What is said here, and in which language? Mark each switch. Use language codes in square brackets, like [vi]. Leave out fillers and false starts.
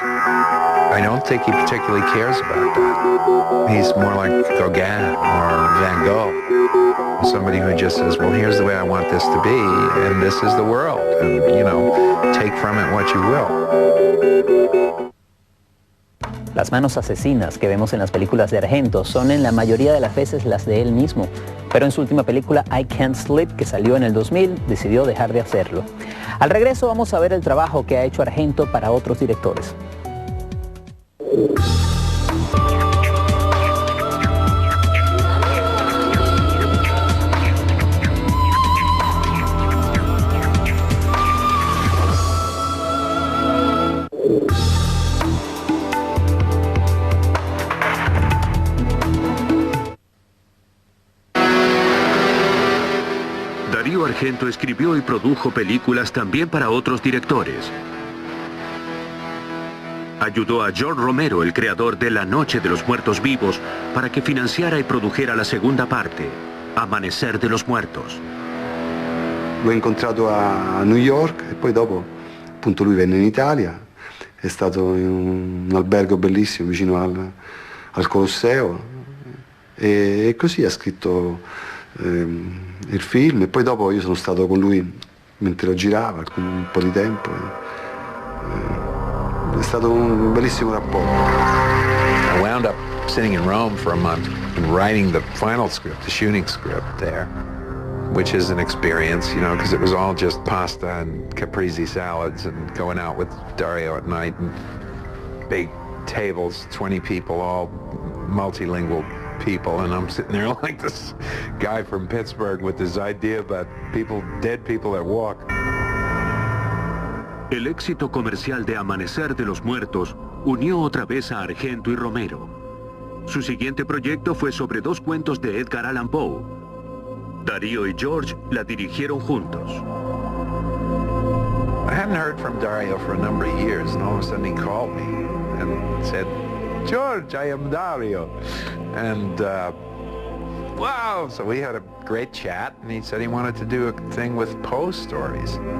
[en] I don't think he particularly cares about that. He's more like Gauguin or Van Gogh, somebody who just says, well, here's the way I want this to be, and this is the world, and, you know, take from it what you will. [es] Las manos asesinas que vemos en las películas de Argento son en la mayoría de las veces las de él mismo, pero en su última película I Can't Sleep, que salió en el 2000, decidió dejar de hacerlo. Al regreso vamos a ver el trabajo que ha hecho Argento para otros directores. Dario Argento escribió y produjo películas también para otros directores. Ayudó a George Romero, el creador de La Noche de los Muertos Vivos, para que financiara y produjera la segunda parte, Amanecer de los Muertos. [it] L'ho incontrato a New York e poi dopo appunto lui venne in Italia, è stato in un albergo bellissimo vicino al Colosseo e così ha scritto il film, e poi dopo io sono stato con lui mentre lo girava, con un po' di tempo. È stato un bellissimo rapporto. [en] I wound up sitting in Rome for a month and writing the final script, the shooting script there, which is an experience, you know, because it was all just pasta and caprese salads and going out with Dario at night and big tables, 20 people, all multilingual people, and I'm sitting there like this guy from Pittsburgh with this idea about people, dead people that walk. [es] El éxito comercial de Amanecer de los Muertos unió otra vez a Argento y Romero. Su siguiente proyecto fue sobre 2 cuentos de Edgar Allan Poe. Dario y George la dirigieron juntos. [en] I hadn't heard from Dario for a number of years, and all of a sudden he called me and said, "George, I am Dario." And wow, so we had a great chat, and he said he wanted to do a thing with Poe stories.